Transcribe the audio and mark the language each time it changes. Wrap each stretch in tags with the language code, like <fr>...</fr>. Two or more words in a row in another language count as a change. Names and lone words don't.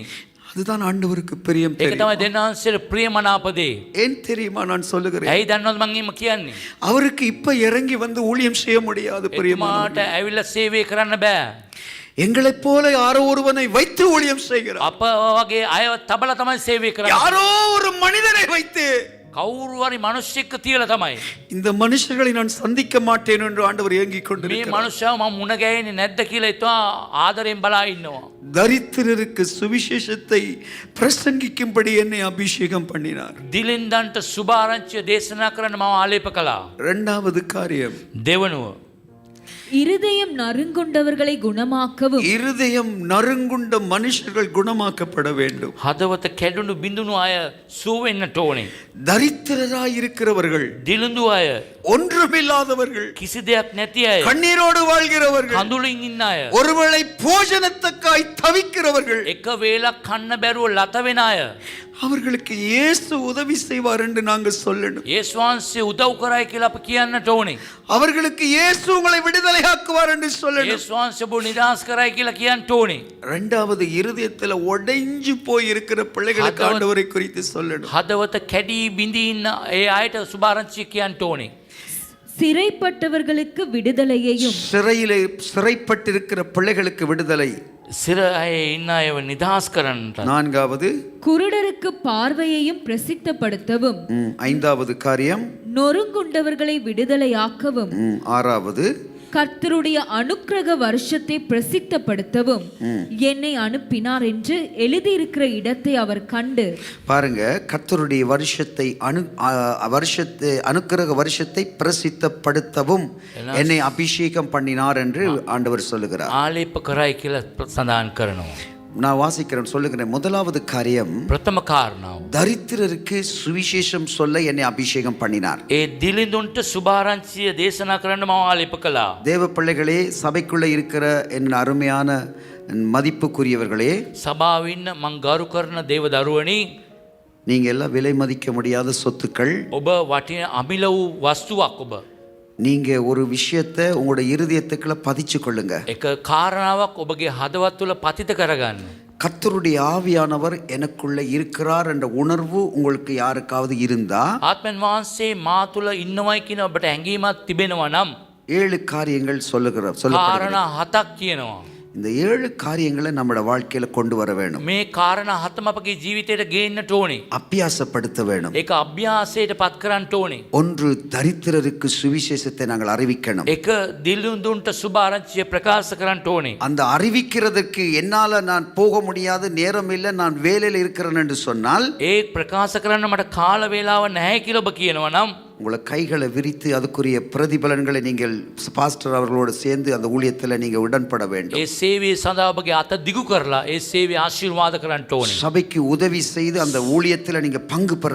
<ta>அதுதான் ஆண்டவருக்கு பிரியம்.</ta> <si>ඒක තමයි දෙන්නාන්සේට ප්‍රියමනාප දේ.</si> <ta>ஏன் தெரியுமா நான் சொல்லுகிறேன்?</ta> <si>ඇයි දන්නවද මම එහෙම කියන්නේ?</si> <ta>அவருக்கு இப்ப இறங்கி வந்து ஊழியம் செய்ய முடியாது. பிரியமானவர்களே,</ta> <si>එතුමාට ඇවිල්ලා සේවය කරන්න බෑ.</si> <ta>எங்களைப் போல யாரோ ஒருவனை வைத்து ஊழியம் செய்கிறார்.</ta> <si>අප වගේ අයව තබලා තමයි සේවය කරන්නේ.</si> <ta>யாரோ ஒரு மனிதனை வைத்து,</ta> <si>කවුරු හරි මිනිස්සෙක්ව තියලා තමයි.</si> <ta>இந்த மனுஷர்களை நான் சந்திக்க மாட்டேன் என்று ஆண்டவர் ஏங்கிக்</ta> <si>මේ</si> <ta>கொண்டிருக்கிறார்.</ta> <si>මනුස්සයව මම මුණ ගැහෙන්නේ නැද්ද කියලා එතුමා ආදරෙන් බලා ඉන්නවා.</si> <ta>தரித்திரருக்கு சுவிசேஷத்தை பிரசங்கிக்கும்படி என்னை அபிஷேகம் பண்ணினார்.</ta> <si>දිලින්දන්ට සුභාරංචිය දේශනා කරන්න මම ආලේප කළා.</si> <ta>இரண்டாவது காரியம்,</ta> <si>දෙවනුව</si> <ta>இருதயம் நறுங்குண்டவர்களை குணமாக்கவும். இருதயம் நறுங்குண்ட மனுஷர்கள் குணமாக்கப்பட வேண்டும்.</ta> <si>හදවත කැඩුණු බිඳුණු අය සුව වෙන්නට ඕනේ.</si> <ta>தரித்திரராய் இருக்கிறவர்கள்</ta> <si>දිලිඳු අය</si> <ta>ஒன்றுமில்லாதவர்கள்,</ta> <si>කිසි දෙයක් නැති අය,</si> <ta>கண்ணீரோடு வாழ்கிறவர்கள்,</ta> <si>කඳුලින් ඉන්න අය,</si> <ta>ஒருவேளை போஜனத்துக்காய் தவிக்கிறவர்கள்,</ta> <si>එක වේලක් කන්න බැරුව ලත වෙන අය,</si> <ta>அவர்களுக்கு இயேசு உதவி செய்வார் என்று நாங்கள் சொல்லணும்.</ta> <si>යේසුස් වහන්සේ උදව් කරයි කියලා අපි කියන්නට ඕනේ.</si> <ta>அவர்களுக்கு இயேசு உங்களை விடுதலையாக்குவார் என்று சொல்லணும்.</ta> <si>යේසුස් වහන්සේ ඔබ නිදහස් කරයි කියලා කියන්නට ඕනේ.</si> <ta>இரண்டாவது, இருதயத்துல உடைஞ்சு போய் இருக்கிற பிள்ளைகளுக்கு ஆண்டவரை குறித்து சொல்லணும்.</ta> <si>හදවත කැඩී බිඳී ඉන්න ඒ අයට සුභාරංචිය කියන්නට ඕනේ.</si> <ta>சிறைப்பட்டவர்களுக்கு விடுதலையையும் சிறையிலே சிறைப்பட்டிருக்கிற பிள்ளைகளுக்கு விடுதலை.</ta> <si>සිර අය ඉන්න අයව නිදහස් කරන්නට.</si> <ta>நான்காவது, குருடருக்கு பார்வையையும் பிரசித்தப்படுத்தவும் ஐந்தாவது காரியம். நொறுங்குண்டவர்களை விடுதலையாக்கவும் ஆறாவது, கர்த்தருடைய அனுக்கிரக வருஷத்தை பிரசித்தப்படுத்தவும் என்னை அனுப்பினார் என்று எழுதியிருக்கிற இடத்தை அவர் கண்டு. பாருங்க, கர்த்தருடைய வருஷத்தை அனுக்கிரக வருஷத்தை பிரசித்தப்படுத்தவும் என்னை அபிஷேகம் பண்ணினார் என்று ஆண்டவர் சொல்லுகிறார்.</ta> <si>ආලේප කරයි කියලා සඳහන් කරනවා.</si> <ta>நான் வாசிக்கிறேன், சொல்லுகிறேன். முதலாவது காரியம்,</ta> <si>ප්‍රථම කාරණාව.</si> <ta>தரித்திரருக்கு சுவிசேஷம் சொல்ல என்னை அபிஷேகம் பண்ணினார்.</ta> <si>ඒ දිලිඳුන්ට සුභාරංචිය දේශනා කරන්න මම ආලේප කළා.</si> <ta>தேவ பிள்ளைகளே, சபைக்குள்ள இருக்கிற என் அருமையான மதிப்புக்குரியவர்களே,</ta> <si>සභාවේ ඉන්න මං ගරු කරන දේව දරුවනි,</si> <ta>நீங்க எல்லாம் விலை மதிக்க முடியாத சொத்துக்கள்.</ta> <si>ඔබ වටින අමිල වූ වස්තුවක්. ඔබ</si> <ta>நீங்க ஒரு விஷயத்தை உங்களோட இருதயத்துக்குள்ள பதிச்சு கொள்ளுங்க.</ta> <si>එක කාරණාවක් ඔබගේ හදවත් තුළ පතිත කරගන්න.</si> <ta>கர்த்தருடைய ஆவியானவர் எனக்குள்ள இருக்கிறார் என்ற உணர்வு உங்களுக்கு யாருக்காவது இருந்தா,</ta> <si>ආත්මයන් වහන්සේ මා තුළ ඉන්නවයි කියන ඔබට හැඟීමක් තිබෙනවා නම්</si> <ta>7 காரியங்கள் சொல்லப்படுகிறது.</ta> <si>කාරණා 7ක් කියනවා.</si> <ta>இந்த 7 காரியங்களை நம்மளோட வாழ்க்கையில கொண்டு வர வேணும்.</ta> <si>මේ කාරණා 7ම අපගේ ජීවිතයට ගේන්නට ඕනේ.</si> <ta>அபியாசப்படுத்த வேணும்.</ta> <si>ඒක අභ්‍යාසයට පත් කරන්නට ඕනේ.</si> <ta>ஒன்று, தரித்திரருக்கு சுவிசேஷத்தை நாங்கள் அறிவிக்கணும்.</ta> <si>එක දිලිඳුන්ට සුභාරංචිය ප්‍රකාශ කරන්නට ඕනේ.</si> <ta>அந்த அறிவிக்கிறதுக்கு என்னால நான் போக முடியாது, நேரம் இல்லை, நான் வேலையில் இருக்கிறேன் என்று சொன்னால்,</ta> <si>ඒ ප්‍රකාශ කරන්න මට කාල වේලාව නැහැ කියලා ඔබ කියනවා නම්</si> <ta>உங்களை கைகளை விரித்து அதுக்குரிய பிரதிபலன்களை நீங்கள் பாஸ்டர் அவர்களோடு சேர்ந்து அந்த ஊழியத்தில் நீங்கள் உடன்பட வேண்டும்.</ta> <si>ඒ සේවයේ සඳහා ඔබගේ අත දිගු කරලා ඒ සේවය ආශිර්වාද කරන්නට ඕනේ.</si> <ta>சபைக்கு உதவி செய்து அந்த ஊழியத்தில் நீங்க பங்கு பெற</ta>